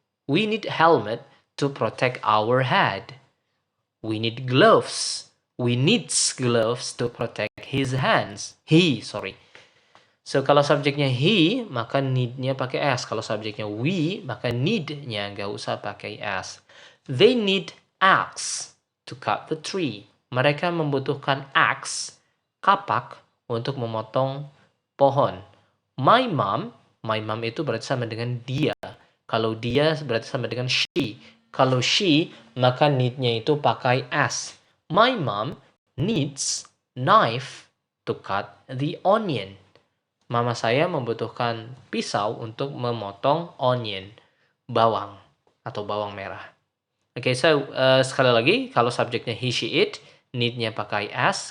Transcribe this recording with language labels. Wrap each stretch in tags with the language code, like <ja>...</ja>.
<en>We need helmet to protect our head. We need gloves. We needs gloves to protect his hands.</en> <id>So, kalau subjeknya he, maka need-nya pakai S. Kalau subjeknya we, maka need-nya nggak usah pakai S.</id> <en>They need axe to cut the tree.</en> <id>Mereka membutuhkan axe, kapak, untuk memotong pohon.</id> <en>My mom</en> <id>itu berarti sama dengan dia. Kalau dia berarti sama dengan she. Kalau she, maka need-nya itu pakai S.</id> <en>My mom needs knife to cut the onion.</en> <id>Mama saya membutuhkan pisau untuk memotong onion, bawang atau bawang merah. Oke, so sekali lagi, kalau subjeknya he, she, it, need-nya pakai S.</id>